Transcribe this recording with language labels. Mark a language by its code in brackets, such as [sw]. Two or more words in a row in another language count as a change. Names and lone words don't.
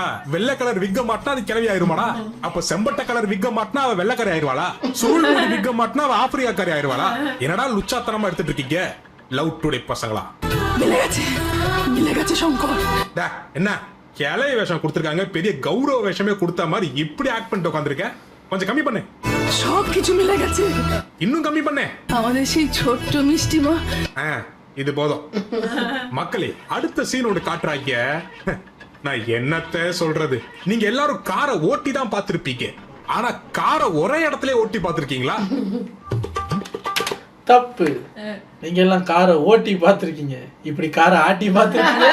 [ta] வெள்ளை கலர் விக்க மாட்டினா அது கிளவி ஆயிருமாடா? அப்ப செம்பட்ட கலர் விக்க மாட்டினா அவ வெள்ளைக்கரை ஆயிருவாளா? சுருள் விக்க மாட்டினா அவ ஆப்பிரிக்காரி ஆயிருவாளா? என்னடா லுச்சாத்தனமா எடுத்துட்டு இருக்கீங்க லவ் டுடே பசங்களா? என்ன கிளவி வேஷம் கொடுத்திருக்காங்க, பெரிய கௌரவ வேஷமே கொடுத்த மாதிரி இப்படி ஆக்ட் பண்ணிட்டு உட்காந்துருக்க. கொஞ்சம் கம்மி பண்ணு. [bn] সবকিছু মিলে গেছে। [ta] இன்னும் கம்மி பண்ணு. [bn] আমাদের সেই ছোট্ট মিষ্টি মা। [ta] இது போதும். மக்களே, அடுத்த சீன் ஒன்று காட்டுறாங்க. நான் என்னத்த சொல்றது, நீங்க எல்லாரும் காரை ஓட்டி தான் பார்த்திருப்பீங்க. ஆனா காரை ஒரே இடத்துல ஓட்டி பார்த்திருக்கீங்களா? தப்பு. நீங்க எல்லாம் காரை ஓட்டி பார்த்திருக்கீங்க, இப்படி காரை ஆட்டி பார்த்திருக்கீங்க.